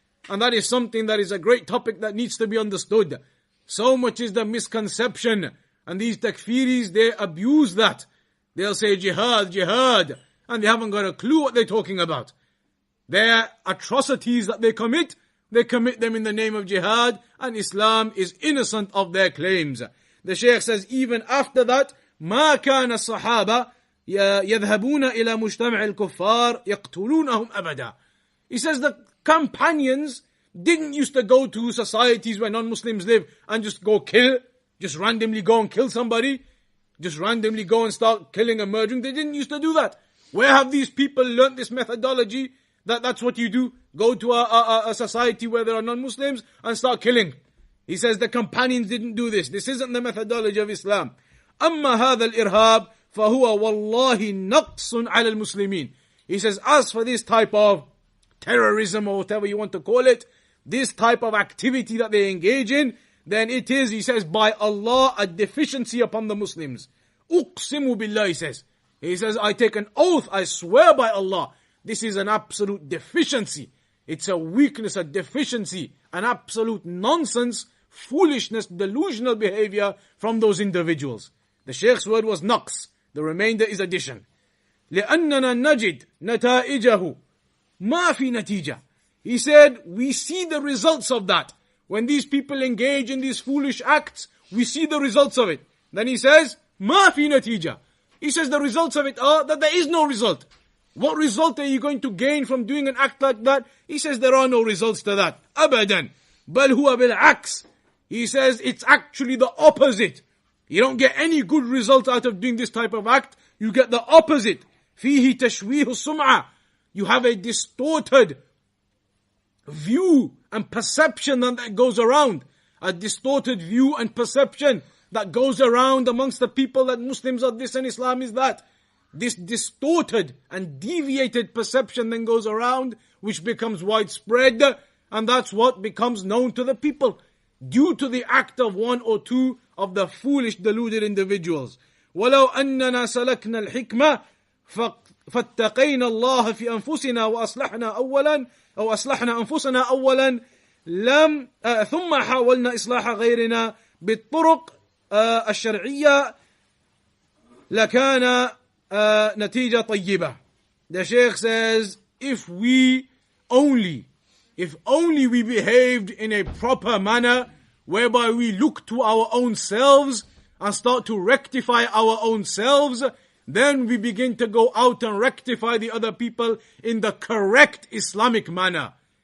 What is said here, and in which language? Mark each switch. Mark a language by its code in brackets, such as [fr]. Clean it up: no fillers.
[en] And that is something that is a great topic that needs to be understood. So much is the misconception. And these takfiris, they abuse that. They'll say jihad, jihad. And they haven't got a clue what they're talking about. Their atrocities that they commit them in the name of jihad. And Islam is innocent of their claims. The Shaykh says, even after that, [ar] ما كان الصحابة يذهبون إلى مجتمع الكفار يقتلونهم أبدا. [en] He says the companions didn't used to go to societies where non-Muslims live and just go kill, just randomly go and kill somebody, just randomly go and start killing and murdering. They didn't used to do that. Where have these people learnt this methodology? That's what you do. go to a society where there are non-Muslims and start killing. He says the companions didn't do this. This isn't the methodology of Islam. [ar] أما هذا الإرهاب فهو والله نقص على المسلمين. [en] He says, as for this type of terrorism or whatever you want to call it, this type of activity that they engage in, then it is, he says, by Allah, a deficiency upon the Muslims. [ar] أقسم بالله, [en] he says. He says, I take an oath, I swear by Allah, this is an absolute deficiency. It's a weakness, a deficiency, an absolute nonsense, foolishness, delusional behavior from those individuals. The Shaykh's word was naqs. The remainder is addition. [ar] لأننا نجد نتائجه ما في نتيجة. [en] He said, we see the results of that. When these people engage in these foolish acts, we see the results of it. Then he says, [ar] ما في نتيجة. [en] He says the results of it are that there is no result. What result are you going to gain from doing an act like that? He says there are no results to that. [ar] أبدا. بل هو بالعكس. [en] He says it's actually the opposite. You don't get any good result out of doing this type of act. You get the opposite. [ar] فيه تشويه السمعة. [en] You have a distorted view and perception that goes around. A distorted view and perception that goes around amongst the people that Muslims are this and Islam is that. This distorted and deviated perception then goes around, which becomes widespread, and that's what becomes known to the people, due to the act of one or two of the foolish, deluded individuals. [ar] وَلَوْ أَنَّنَا سَلَكْنَا الْحِكْمَةِ فَاتَّقَيْنَا اللَّهَ فِي أَنفُسِنَا وَأَصْلَحْنَا أَوَّلًا أو أصلحنا أنفسنا أولا ثم حاولنا إصلاح غيرنا بالطرق الشرعية لكان نتيجة طيبة. [en] The Shaykh says, if only we behaved in a proper manner, whereby we look to our own selves and start to rectify our own selves, then we begin to go out and rectify the other people in the correct Islamic manner.